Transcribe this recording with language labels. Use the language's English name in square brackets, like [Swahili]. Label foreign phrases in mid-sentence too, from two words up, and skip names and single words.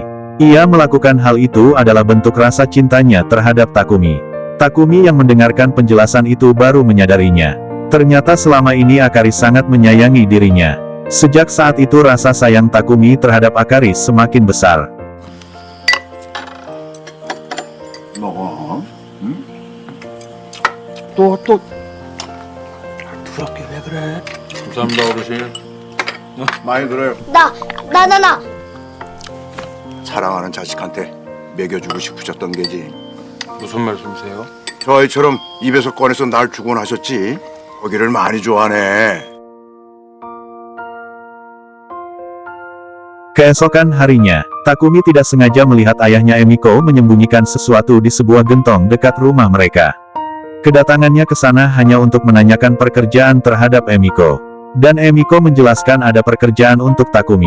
[Indonesian] Ia melakukan hal itu adalah bentuk rasa cintanya terhadap Takumi. Takumi yang mendengarkan penjelasan itu baru menyadarinya. Ternyata selama ini Akari sangat menyayangi dirinya. Sejak saat itu rasa sayang Takumi terhadap Akari semakin besar. [Korean] 먹어. 응? 또 더럽게 왜 그래? 감사합니다, 어르신. 많이 그래. 나. 사랑하는 자식한테 먹여주고 싶으셨던 게지. 무슨 말씀이세요? 저 아이처럼 입에서 꺼내서 날 주곤 하셨지. 거기를 많이 좋아하네. [Indonesian] Keesokan harinya, Takumi tidak sengaja melihat ayahnya Emiko menyembunyikan sesuatu di sebuah gentong dekat rumah mereka. Kedatangannya ke sana hanya untuk menanyakan pekerjaan terhadap Emiko. Dan Emiko menjelaskan ada pekerjaan untuk Takumi.